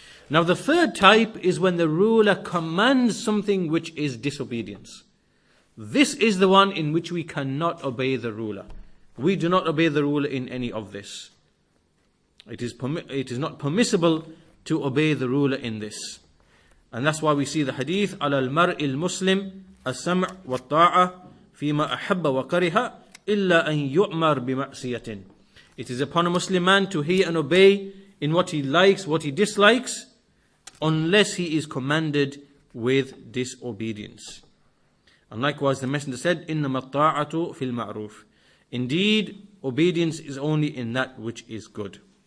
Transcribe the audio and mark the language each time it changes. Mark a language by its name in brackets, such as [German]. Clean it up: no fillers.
[English] Now the third type is when the ruler commands something which is disobedience. This is the one in which we cannot obey the ruler. We do not obey the ruler in any of this. It is not permissible to obey the ruler in this. And that's why we see the hadith, [Arabic] على المرء المسلم السمع والطاعة فيما أحب وكره إلا أن يؤمر بمعصية. [English] It is upon a Muslim man to hear and obey in what he likes, what he dislikes, unless he is commanded with disobedience. And likewise the Messenger said, [Arabic] إنما الطاعة في المعروف. [English] Indeed, obedience is only in that which is good.